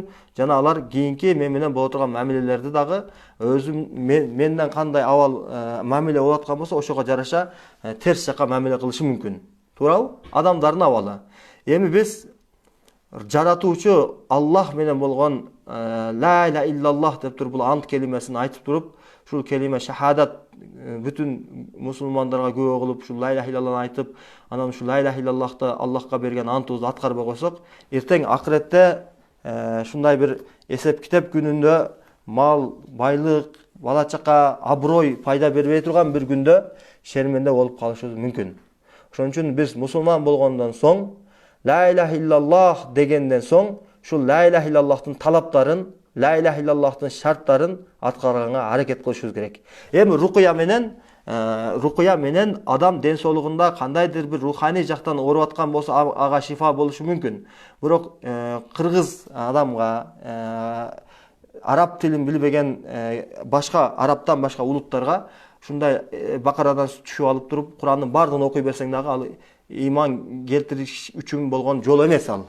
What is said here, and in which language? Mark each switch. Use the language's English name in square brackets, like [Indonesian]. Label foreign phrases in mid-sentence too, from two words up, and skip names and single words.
[Kyrgyz] Жана алар кийинки мен менен боло турган мамилелерди дагы менден кандай абал мамиле болуп аткан болсо, ошого жараша терс жака мамиле кылышы мүмкүн. Туурабы? Адамдардын абалы. Эми биз жаратуучу Аллах менен болгон [Arabic] لا إله إلا الله [Kyrgyz] деп туруп бул ант келимесин айтып туруп, ушул келиме шахадат бүтүн мусулмандарга күбө кылып, ушул [Arabic] لا إله إلا الله [Kyrgyz] айтып, анан ушул [Arabic] لا إله إلا الله [Kyrgyz] Аллахка берген антыбызды аткарбай койсок, эртең акыретте ушундай бир эсеп китеп күнүндө мал, байлык, бала чака, аброй пайда бербей турган бир күндө шерменде болуп калышыбыз мүмкүн. Ошон үчүн биз мусулман болгондон соң, [Arabic] لا إله إلا الله [Kyrgyz] дегенден соң, ушул [Arabic] لا إله إلا الله [Kyrgyz] талаптарын, [Arabic] لا إله إلا الله [Kyrgyz] шарттарын аткарганга аракет кылышыбыз керек. Эми рукуя менен адам ден соолугунда кандайдыр бир руханий жактан ооруп аткан болсо, ага шифа болушу мүмкүн. Бирок кыргыз адамга, араб тилин билбеген башка арабтан башка улуттарга ушундай бакарадан түшүп алып туруп Курандын бардыгын окуй берсең дагы ал иман келтириш үчүн болгон жол эмес ал.